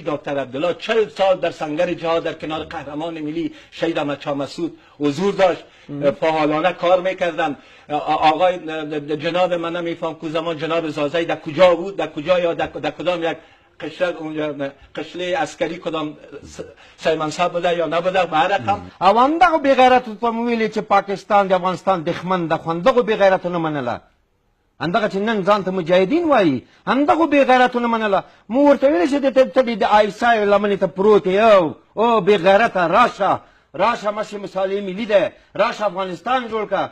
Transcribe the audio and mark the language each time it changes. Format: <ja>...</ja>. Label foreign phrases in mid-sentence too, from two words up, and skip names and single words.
<fa>دکتر عبدالله 40 سال در سنگر جهاد در کنار قهرمان ملی شهید احمد شاه مسعود حضور داشت، فعالانه کار میکردن. آقای جناب من نمیفهم که زمان جناب زازی در کجا بود، در کجا یا در کدام یک قشله عسکری کدام سیمنصب بوده یا نبوده به هر رقم.</fa> <ps>او همدغه بېغیرتو ته مو ویلې چې پاکستان د افغانستان دښمن ده، خو همدغو بېغیرتو نه منله. همدغه چې نن ځان ته مجاهدین وایي همدغو بېغیرتو نه منله. مو ورته ویلی چې ته د آیسای لمنې ته پروت یې او بېغیرته راشه مشې مصالحې ملي دی، راشه افغانستان جوړ کړه.</ps>